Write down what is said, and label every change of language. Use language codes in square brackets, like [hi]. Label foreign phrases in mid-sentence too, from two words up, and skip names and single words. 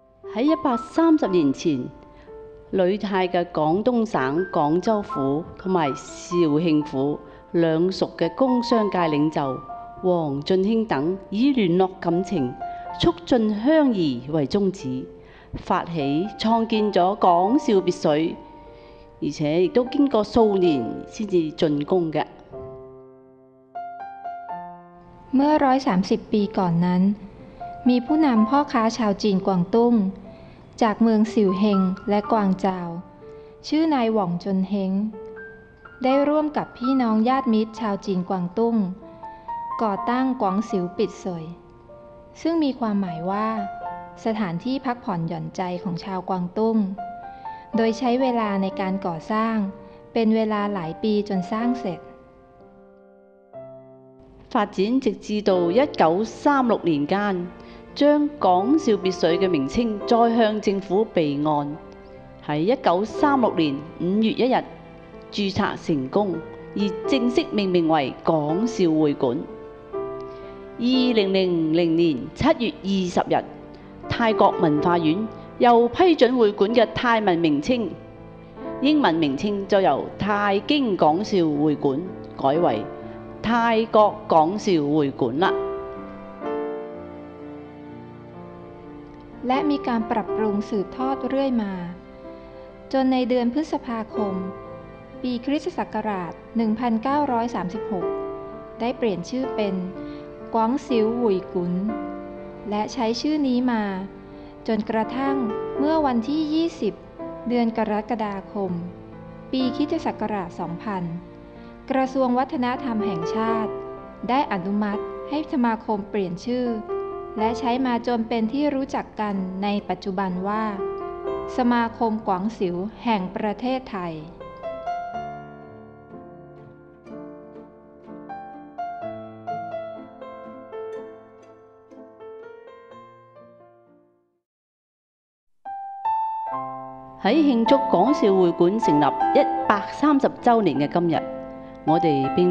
[yue] 喺130年前，呂泰嘅廣東省廣州府同埋肇慶府兩屬嘅工商界領袖黃俊興等，以聯絡感情、促進鄉誼為宗旨，發起創建咗廣肇別墅，而且亦都經過數年先至竣工嘅。 [th] เมื่อ130 ปีก่อนนั้นมีผู้นำพ่อค้าชาวจีนกวางตุ้งจากเมืองสิวเฮงและกวางเจาชื่อนายหว่องจนเฮงได้ร่วมกับพี่น้องญาติมิตรชาวจีนกวางตุ้งก่อตั้งกวางสิวปิดสวยซึ่งมีความหมายว่าสถานที่พักผ่อนหย่อนใจของชาวกวางตุ้งโดยใช้เวลาในการก่อสร้างเป็นเวลาหลายปีจนสร้างเสร็จ [yue] 發展直至到1936年間，將廣肇別墅嘅名稱再向政府備案，喺1936年5月1日註冊成功，而正式命名為廣肇會館。2000年7月20日，泰國文化院又批准會館嘅泰文名稱，英文名稱就由泰京廣肇會館改為泰國廣肇會館啦。 [th] และมีการปรับปรุงสืบทอดเรื่อยมาจนในเดือนพฤษภาคมปีคริสตศักราช 1936 ได้เปลี่ยนชื่อเป็นกวางซิวหุยกุนและใช้ชื่อนี้มาจนกระทั่งเมื่อวันที่ 20 เดือนกรกฎาคมปีคริสตศักราช 2000 กระทรวงวัฒนธรรมแห่งชาติได้อนุมัติให้สมาคมเปลี่ยนชื่อและใช้มาจนเป็นที่รู้จักกันในปัจจุบันว่าสมาคมกวางสิวแห่งประเทศไทย [yue] 喺慶祝廣肇會館成立130週年嘅今日，我哋並